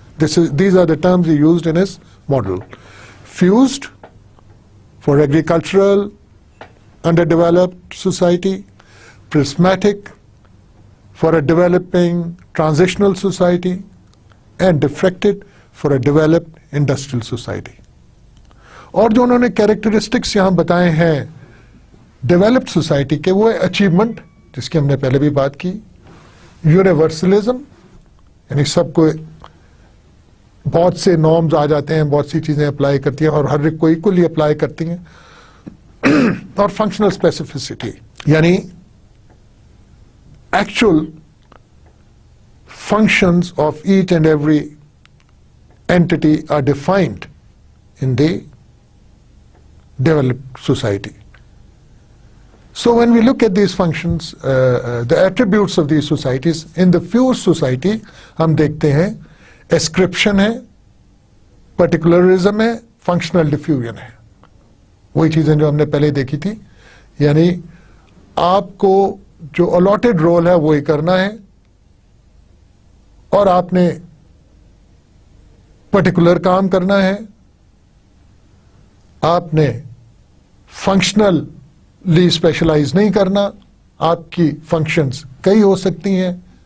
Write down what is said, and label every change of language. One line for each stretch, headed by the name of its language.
English: These are the terms he used in his model. Fused for agricultural, underdeveloped society, prismatic for a developing transitional society, and diffracted for a developed industrial society.
Hindi: और जो उन्होंने characteristics यहाँ बताए हैं developed society के, वो है achievement, जिसकी हमने पहले भी बात की, यूनिवर्सलिज्म, यानी सबको बहुत से नॉर्म्स आ जाते हैं, बहुत सी चीज़ें अप्लाई करती हैं और हर एक को इक्वली अप्लाई करती हैं, और फंक्शनल स्पेसिफिसिटी, यानी actual
English: functions of each and every entity are defined in the developed society. So when we look at these functions, the attributes of these societies, in the fused society
Hindi: हम देखते हैं
English: ascription है, particularism है, functional diffusion है.
Hindi: वही चीज़ें जो हमने पहले देखी थी, यानी आपको जो allotted role है वही करना है, और आपने पर्टिकुलर काम करना है, आपने फंक्शनली स्पेशलाइज नहीं करना, आपकी फंक्शंस कई हो सकती हैं,